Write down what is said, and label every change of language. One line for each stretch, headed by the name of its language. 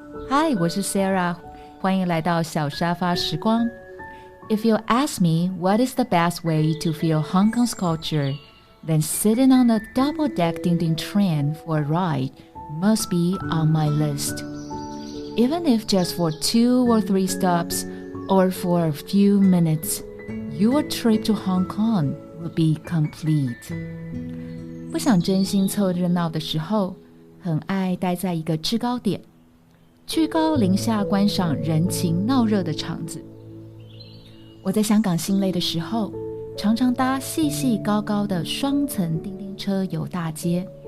Chinese: Hi， 我是 Sarah， 欢迎来到小沙发时光。
English: If you ask me what is the best way to feel Hong Kong's culture, then sitting on a double-deck Dingding train for a ride must be on my list. Even if just for 2 or 3 stops or for a few minutes, your trip to Hong Kong will be complete.
Chinese: 不想真心凑热闹的时候，很爱待在一个制高点，居高临下观赏人情闹热的场子。我在香港心累的时候，常常搭细细高高的双层叮叮车游大街。